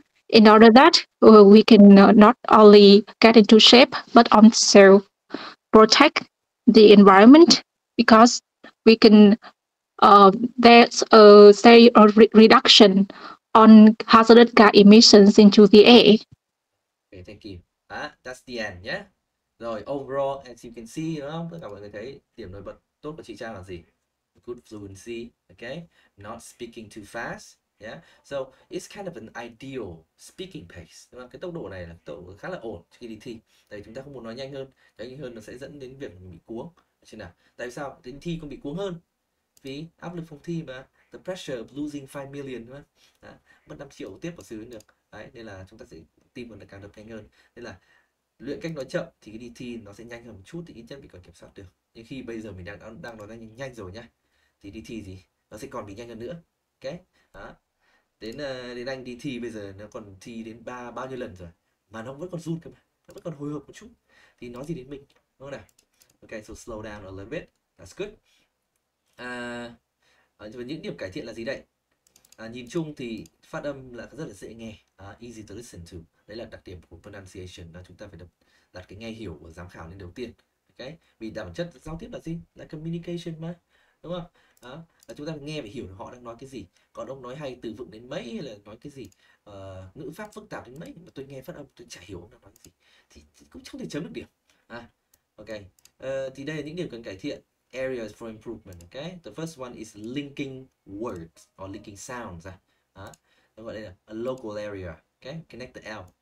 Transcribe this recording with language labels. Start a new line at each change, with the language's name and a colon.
English: In order that we can not only get into shape, but also protect the environment, because we can there's a reduction on hazardous gas emissions into the air. Okay, thank you. That's the end nhé.
Vietnamese: Rồi,
English: overall, as you can see,
Vietnamese: đúng không? Tất cả mọi người thấy điểm nổi bật tốt của chị Trang là gì?
English: Good fluency, okay? Not speaking too fast, yeah? So, it's kind of an ideal speaking pace,
Vietnamese: đúng không? Cái tốc độ này là tốc độ khá là ổn khi đi thi. Tại vì chúng ta không muốn nói nhanh hơn. Nhanh hơn nó sẽ dẫn đến việc mình bị cuống. Chứ nào? Tại sao? Đến thi không bị cuống hơn. Vì áp lực phòng thi mà.
English: The pressure of losing 5 million,
Vietnamese: đúng không? Mất 5 triệu tiếp vào xử được. Đấy, nên là chúng ta sẽ tim còn càng đập nhanh hơn. Nên là luyện cách nói chậm thì cái đi thi nó sẽ nhanh hơn một chút, thì ít nhất mình còn kiểm soát được. Nhưng khi bây giờ mình đang nói nhanh rồi nhá, thì đi thi gì nó sẽ còn bị nhanh hơn nữa. Ok, đó. Đến anh đi thi bây giờ nó còn thi đến bao nhiêu lần rồi mà nó vẫn còn run cơ mà, nó vẫn còn hồi hộp một chút, thì nói gì đến mình, đúng không nào?
English: Ok, so slow down a little bit, that's good.
Vietnamese: Những điểm cải thiện là gì đây? Nhìn chung thì phát âm là rất là dễ nghe,
English: easy to listen to.
Vietnamese: Đấy là đặc điểm của pronunciation, là chúng ta phải đặt cái nghe hiểu của giám khảo lên đầu tiên. Okay? Vì bản chất giao tiếp là gì? Là communication mà, đúng không? Đó, là chúng ta nghe phải hiểu họ đang nói cái gì. Còn ông nói hay từ vựng đến mấy, hay là nói cái gì, ngữ pháp phức tạp đến mấy mà tôi nghe phát âm tôi chả hiểu ông đang nói cái gì, thì cũng không thể chấm được điểm. Ok, thì đây là những điểm cần cải thiện.
English: Areas for improvement. Okay, the first one is linking words or linking sounds.
Vietnamese: Nó gọi đây là
English: a local area. Okay, connect the L.